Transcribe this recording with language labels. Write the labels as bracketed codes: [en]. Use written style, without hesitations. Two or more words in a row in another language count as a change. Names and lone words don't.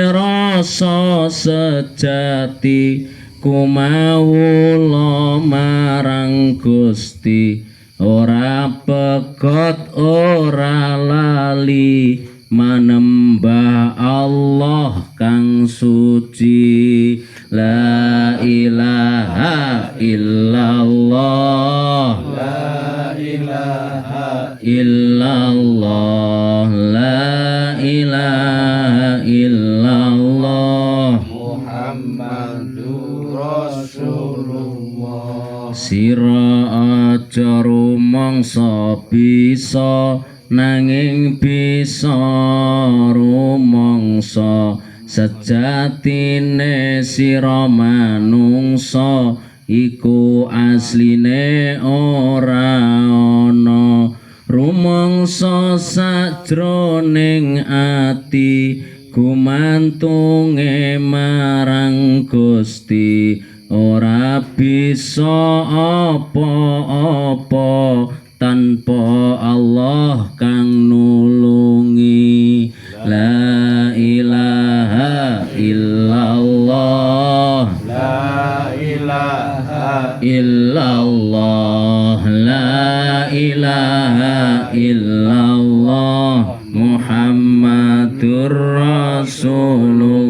[jv] rasa sejati kumawula marang Gusti ora pegot ora lali manembah Allah kang suci [ar] لا إله إلا الله لا إله إلا الله لا إله إلا الله محمد رسول الله [jv] sira aja rumangsa bisa nanging bisa rumangsa sejatine sira manungsa iku asline ora ana rumangsa sajroning ati gumantunge marang Gusti ora bisa apa-apa tanpa Allah kang nulungi [ar] لا إله إلا الله لا إله إلا الله لا إله إلا الله محمد رسول